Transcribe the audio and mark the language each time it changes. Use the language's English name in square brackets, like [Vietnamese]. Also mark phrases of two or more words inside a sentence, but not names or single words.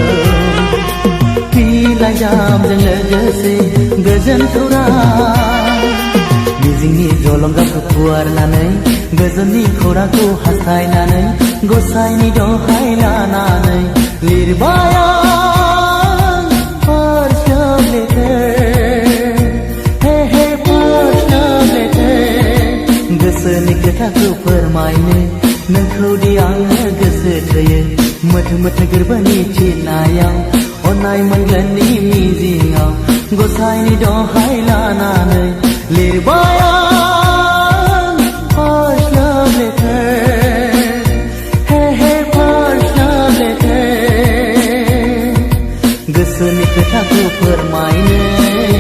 [Bodo] लाइजामजों लोगोसे गोजोन खौरां मिजिंनि जलंगाखौ फुवारनानै गोजोननि खौरांखौ हास्थायनानै गसाइनि दहाय लानानै लिरबाय आं [English] first love letter hey first love letter [Bodo] गोसोनि खोथाखौ फोरमायनो नोंखौ दि आङो गोसो थोयो मोथो मोथो गोरबोनि थिननायाव अननाय मोनगोननि मिजिङाव गसाइनि दहाय लानानै लिरबाय आं [English] first love letter hey first love letter [Bodo] गोसोनि खोथाखौ फोरमायनो